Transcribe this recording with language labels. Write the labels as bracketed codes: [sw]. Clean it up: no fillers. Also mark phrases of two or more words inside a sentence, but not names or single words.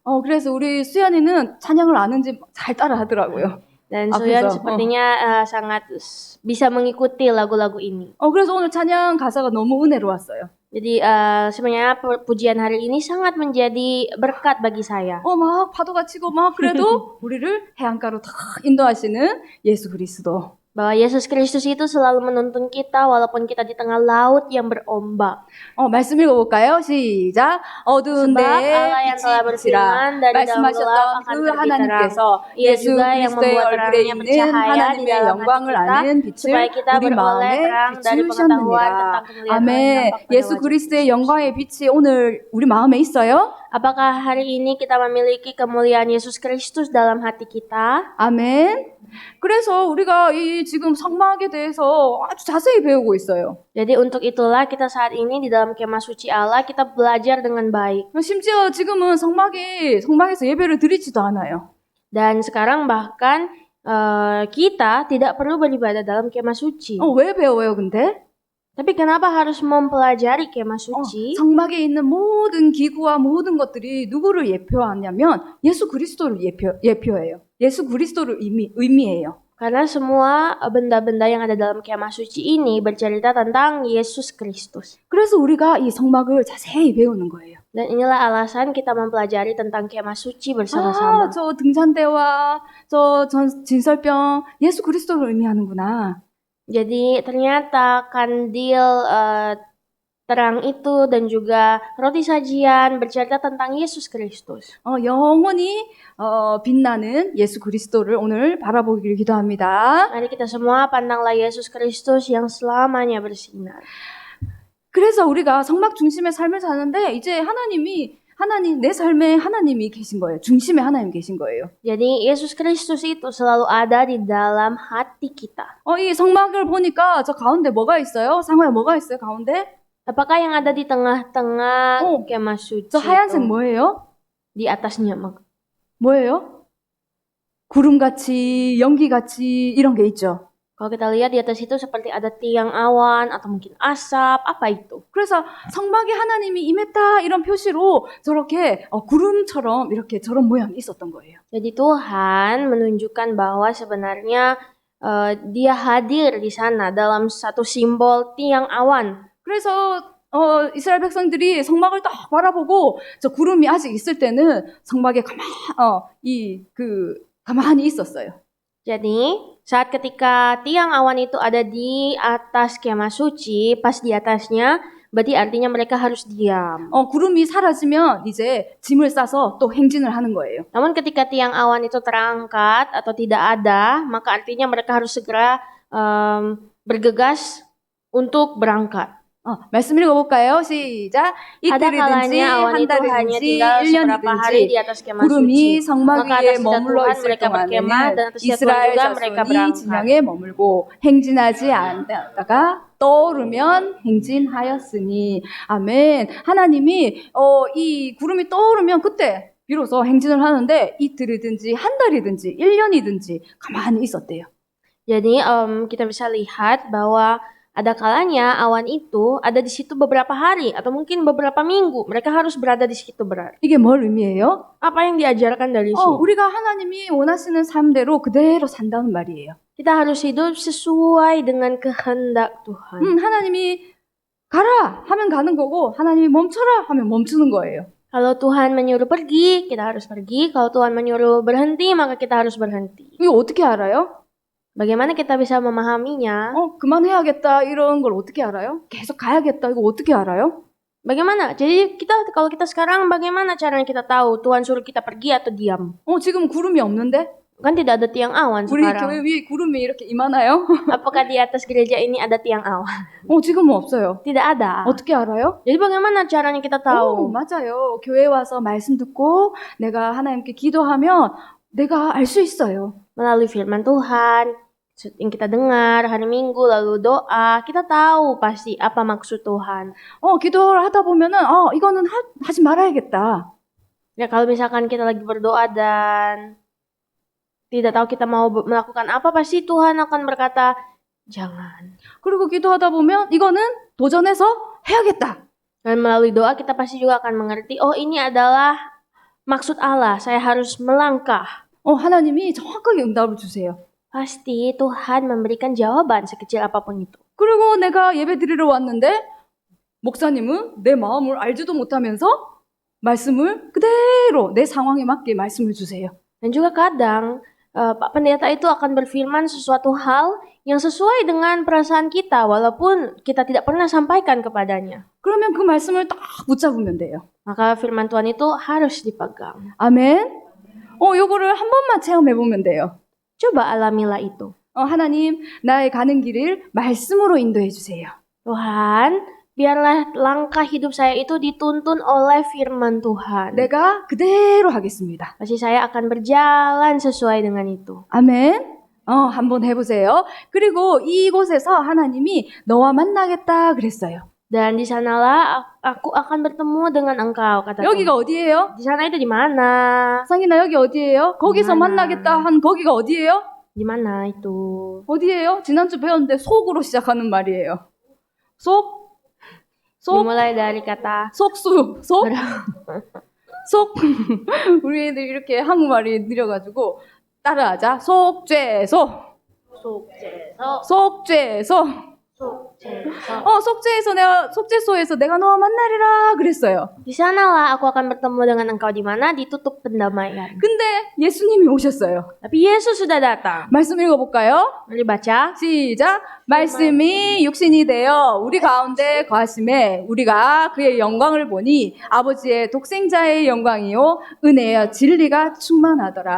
[ko] 그래서 우리 수연이는 찬양을 아는지 잘 따라 하더라고요. [id] Dan Suyan [ko] 앞에서, [id] sepertinya sangat bisa mengikuti lagu-lagu ini. [ko] 그래서 오늘 찬양 가사가 너무 은혜로웠어요. [id] Jadi sebenarnya pujian hari ini sangat menjadi berkat bagi saya. [ko] 막 파도가 치고 막 그래도 우리를 해안가로 다 인도하시는 예수 그리스도. [id] Bahwa Yesus Kristus itu selalu menuntun kita walaupun kita di tengah laut yang berombak. [ko] 말씀 읽어볼까요? 시작. 어두운 [id] Sebab [ko] 데에 [id] Allah yang telah [ko] 빛이 [id] berfirman [ko] 비치라. [id] dari dalam gelap [ko] 말씀하셨던 [id] akan [ko] 그 [id] terbit terang. [ko] 하나님께서 [id] Ia [ko] 예수 [id] juga yang [ko] 그리스도의 [id] membuat [ko] 얼굴에 [id] terangnya [ko] 있는 [id] bercahaya di [ko] 하나님의 [id] dalam hati [ko] 영광을 [id] kita [ko] 아는 [id] supaya [ko] 빛을 [id] kita [ko] 우리 [id] beroleh [ko] 마음에 [id] terang dari pengetahuan [ko] 비추셨느니라. [id] tentang kemuliaan Allah yang [ko] 아멘. [id] nampak pada [ko] 예수 [id] wajah [ko] 그리스도의 [id] Kristus. [ko] 영광의 빛이 오늘 우리 마음에 있어요? [id] Apakah hari ini kita memiliki kemuliaan Yesus Kristus dalam hati kita? [ko] 아멘. 그래서 우리가 이 지금 성막에 대해서 아주 자세히 배우고 있어요. [id] Jadi untuk itulah kita saat ini di dalam kemah suci Allah kita belajar dengan baik. [ko] 심지어 지금은 성막에서 예배를 드리지도 않아요. [id] Dan sekarang bahkan kita tidak perlu beribadah dalam kemah suci. [ko] 왜 배워요, 근데? [id] Tapi kenapa harus mempelajari kemah suci? [ko] 성막에 있는 모든 기구와 모든 것들이 누구를 예표하냐면 예수 그리스도를 예표해요. 예수 그리스도를 의미해요. [id] Karena semua benda-benda yang ada dalam kemah suci ini bercerita tentang Yesus Kristus. [ko] 그래서 우리가 이 성막을 자세히 배우는 거예요. [id] Dan inilah alasan kita mempelajari tentang kemah suci bersama-sama. [ko] 저 등잔대와 저 진설병 예수 그리스도를 의미하는구나. [id] Jadi ternyata kandil terang itu dan juga roti sajian bercerita tentang Yesus Kristus. [ko] 영원히 빛나는 예수 그리스도를 오늘 바라보기를 기도합니다. [id] Mari kita semua pandanglah Yesus Kristus yang selamanya bersinar. [ko] 그래서 우리가 성막 중심의 삶을 사는데 이제 내 삶에 하나님이 계신 거예요. 중심에 하나님 계신 거예요. [id] Jadi Yesus Kristus itu selalu ada di dalam hati kita. [ko] 이 성막을 보니까 저 가운데 뭐가 있어요? 상호야 뭐가 있어요? 가운데? [id] Apakah yang ada di tengah-tengah kemah suci [ko] 저 하얀색 [id] itu? [ko] 뭐예요? [id] Di atasnya [ko] 뭐예요? 구름같이 연기같이 이런 게 있죠. [id] Kalau kita lihat di atas itu seperti ada tiang awan atau mungkin asap, apa itu? [ko] 그래서 성막에 하나님이 임했다 이런 표시로 저렇게 구름처럼 이렇게 저런 모양이 있었던 거예요. [id] Jadi Tuhan menunjukkan bahwa sebenarnya Dia hadir di sana dalam satu simbol tiang awan. [ko] 그래서 이스라엘 백성들이 성막을 딱 바라보고 저 구름이 아직 있을 때는 성막에 가만히 있었어요. [id] Jadi saat ketika tiang awan itu ada di atas kemah suci, pas di atasnya, berarti artinya mereka harus diam. [ko] 구름이 사라지면 이제 짐을 싸서 또 행진을 하는 거예요. [id] Namun ketika tiang awan itu terangkat atau tidak ada, maka artinya mereka harus segera bergegas untuk berangkat. [ko] 말씀 읽어볼까요? 시작. [id] Ada [ko] 이틀이든지 [id] kalanya awan [ko] 한 [id] itu hanya [ko] 달이든지 [id] tinggal beberapa hari di [ko] 1년이든지 [id] atas kemah [ko] 구름이 [id] suci. [ko] 성막 [id] Maka [ko] 위에 [id] atas [ko] 머물러 [id] Tuhan [ko] 있을 [id] mereka berkemah [ko] 동안에는 [id] dan atas Tuhan [ko] 이스라엘 [id] juga mereka [ko] 자손이 [id] berangkat. [ko] 진영에 머물고 행진하지 않다가 떠오르면 행진하였으니 아멘. 하나님이 이 구름이 떠오르면 그때 비로소 행진을 하는데 이틀이든지 한 달이든지 1년이든지 가만히 있었대요. [id] Jadi kita bisa lihat bahwa ada kalanya awan itu ada di situ beberapa hari atau mungkin beberapa minggu. Mereka harus berada di situ berarti. [ko] 이게 뭘 의미해요? [id] Apa yang diajarkan dari sini? [ko] 우리가 하나님이 원하시는 삶대로 그대로 산다는 말이에요. [id] Kita harus hidup sesuai dengan kehendak Tuhan. [ko] 하나님이 가라 하면 가는 거고 하나님이 멈춰라 하면 멈추는 거예요. [id] Kalau Tuhan menyuruh pergi, kita harus pergi. Kalau Tuhan menyuruh berhenti, maka kita harus berhenti. [ko] 이거 어떻게 알아요? [id] Bagaimana kita bisa memahaminya? [ko] 그만해야겠다 이런 걸 어떻게 알아요? 계속 가야겠다 이거 어떻게 알아요? [id] Bagaimana? Jadi kalau kita sekarang bagaimana caranya kita tahu Tuhan suruh kita pergi atau diam? [ko] 지금 구름이 없는데? [id] Kan tidak ada tiang awan [ko] 우리 [id] sekarang. [ko] 교회 위에 구름이 이렇게 이만해요? [id] Apakah di atas gereja ini ada tiang awan? [ko] 지금은 없어요. [id] Tidak ada. [ko] 어떻게 알아요? [id] Jadi bagaimana caranya kita tahu? [ko] 맞아요. 교회 와서 말씀 듣고 내가 하나님께 기도하면 내가 알 수 있어요. [id] Melalui firman Tuhan yang kita dengar hari Minggu lalu doa, kita tahu pasti apa maksud Tuhan. [ko] 기도를 하다 보면은 이거는 하지 말아야겠다. [id] Ya kalau misalkan kita lagi berdoa dan tidak tahu kita mau melakukan apa, pasti Tuhan akan berkata, jangan. [ko] 그리고 기도하다 보면 이거는 도전해서 해야겠다. [id] Dan melalui doa kita pasti juga akan mengerti, ini adalah maksud Allah, saya harus melangkah. [ko] 하나님이 정확하게 응답을 주세요. [id] Pasti Tuhan memberikan jawaban sekecil apapun itu. [ko] 그리고 내가 예배 드리러 왔는데 목사님은 내 마음을 알지도 못하면서 말씀을 그대로 내 상황에 맞게 말씀을 주세요. [id] Dan juga kadang Pak Pendeta itu akan berfirman sesuatu hal yang sesuai dengan perasaan kita walaupun kita tidak pernah sampaikan kepadanya. [ko] 그러면 그 말씀을 딱 붙잡으면 돼요. [id] Maka firman Tuhan itu harus dipegang. [ko] 아멘. 요거를 한 번만 체험해 보면 돼요. [id] Coba alamilah itu. [ko] 하나님, 나의 가는 길을 말씀으로 인도해 주세요. [id] Tuhan, biarlah langkah hidup saya itu dituntun oleh firman Tuhan. [ko] 내가 그대로 하겠습니다. [id] Pasti saya akan berjalan sesuai dengan itu. [ko] 아멘. 한번 해보세요. 그리고 이곳에서 하나님이 너와 만나겠다 그랬어요. [id] Dan di sanalah aku akan bertemu dengan engkau, kata Tuhan. [ko] 여기가 어디예요? [id] Di sana itu di mana? [ko] 상인아, 여기 어디예요? 거기서 만나겠다 한 거기가 어디예요? [id] Di mana itu? [ko] 어디예요? 지난주 배웠는데 속으로 시작하는 말이에요. 속? [id] Dimulai dari kata [ko] 속수? 속? 속? 우리 애들 이렇게 한국말이 느려가지고 따라하자. 속죄소. 속죄소. 속죄소. 속죄소. 속죄소에서 내가 너와 만나리라 그랬어요. [id] Di sanalah aku akan bertemu dengan engkau di mana ditutup pendamaian. [ko] 근데 예수님이 오셨어요. [id] Tapi Yesus sudah datang. [ko] 말씀 읽어볼까요? [id] Mari baca. [ko] 시작. 말씀이 육신이 되어 우리 가운데 거하심에 우리가 그의 영광을 보니 아버지의 독생자의 영광이요 은혜여 진리가 충만하더라.